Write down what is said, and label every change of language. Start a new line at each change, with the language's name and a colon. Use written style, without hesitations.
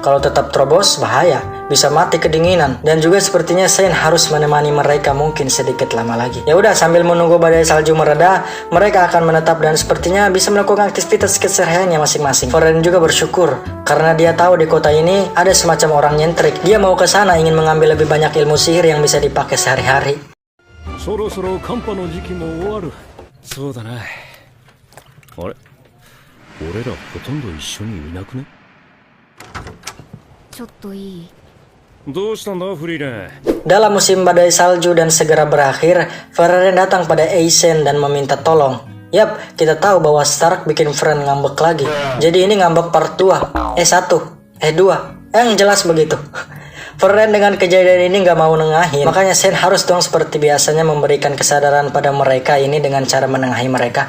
Indonesian: Kalau tetap terobos, bahaya. Bisa mati kedinginan. Dan juga sepertinya Sein harus menemani mereka mungkin sedikit lama lagi. Ya udah, sambil menunggu badai salju mereda, mereka akan menetap dan sepertinya bisa melakukan aktivitas kesehariannya masing-masing. Freden juga bersyukur karena dia tahu di kota ini ada semacam orang nyentrik. Dia mau ke sana ingin mengambil lebih banyak ilmu sihir yang bisa dipakai sehari-hari.
Japanese: そろそろ寒波の時期も終わる。そうだな。あれ俺らほとんど一緒にいなくね？ちょっといい？どうしたんだフリーレン。
Indonesian: Dalam musim badai salju dan segera berakhir, Freden datang pada Eisen dan meminta tolong. Yap, kita tahu bahwa Stark bikin Friend ngambek lagi. Jadi ini ngambek part 2, 1, 2, yang jelas begitu. Freden dengan kejadian ini nggak mau nengahin, makanya Sein harus dong seperti biasanya memberikan kesadaran pada mereka ini dengan cara menengahi mereka.